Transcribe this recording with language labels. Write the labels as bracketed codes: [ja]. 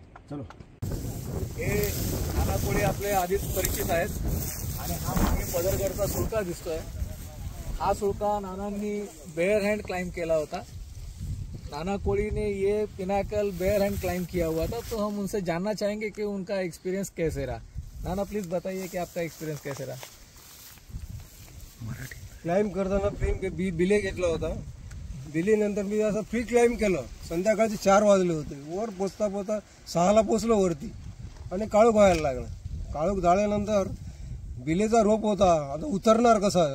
[hi] चलो. [mr] हे नाना कोळी आपले आधीच परिचित आहेत आणि हा मागे पदरगडचा सुळका दिसतोय. हा सुळका नानांनी बेयर हैंड क्लाइंब केला होता. [hi] नाना कोळी ने ये पिनाकल बेयर हैंड क्लाइंब किया हुआ था. तो हम उनसे जानना चाहेंगे कि उनका एक्सपीरियंस कैसे रहा. नाना प्लीज बताइए कि आपका एक्सपीरियंस कैसे रहा. [mr] क्लाइंब करताना बिले घेतला होता. बिलीनंतर मी असं फ्री क्लाइंब केलं. संध्याकाळचे 4 वाजले होते. वर पोचता पोचता 6ला पोचलो वरती आणि काळोख व्हायला लागला. काळोख झाल्यानंतर बिलेचा रोप होता. आता उतरणार कसा.